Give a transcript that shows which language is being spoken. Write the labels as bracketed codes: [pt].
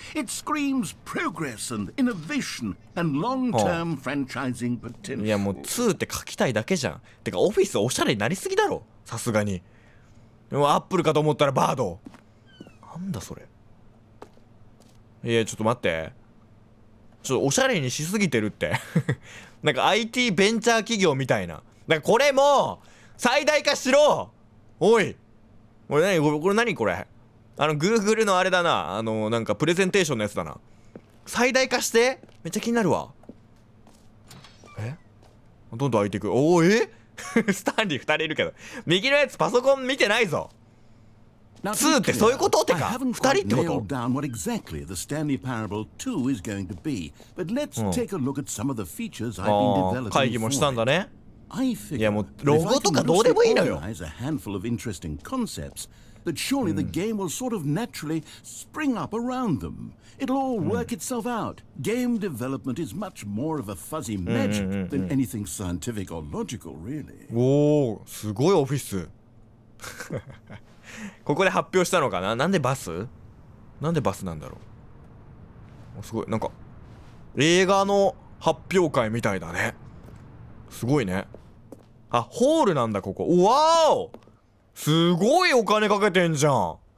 [en] It screams progress and innovation and long-term franchising potential. [ja] いや、もう2って書きたいだけじゃん。てかオフィスおしゃれになりすぎだろ、さすがに。でもアップルかと思ったらバード。なんだそれ。いや、ちょっと待って、ちょっとおしゃれにしすぎてるってなんか IT ベンチャー企業みたいな。なんかこれも最大化しろ。おい、これ何これ。 Google のあれだな。なんかプレゼンテーションのやつだな。最大化して。めっちゃ気になるわ。どんどん開いていく。おお、スタンリー2人いるけど、右のやつパソコン見てないぞ。 2ってそういうことってか、2人ってこと？ [en] what exactly the Stanley Parable 2 is going to be, but let's take a look at some of the features I've been developing. [ja] 会議もしたんだね。 [en] I figure [ja] いや、もうロゴとかどうでもいいのよ。 [en] a handful of interesting concepts, that surely the game will sort of naturally spring up around them. It'll all work itself out. Game development is much more of a fuzzy magic than anything scientific or logical, really. [ja] おお、すごいオフィス。ここで発表したのかな。なんでバスなんだろすごい、なんか映画の発表会みたいだね。すごいね。あ、ホールなんだここ。わお、すごいお金かけてんじゃん。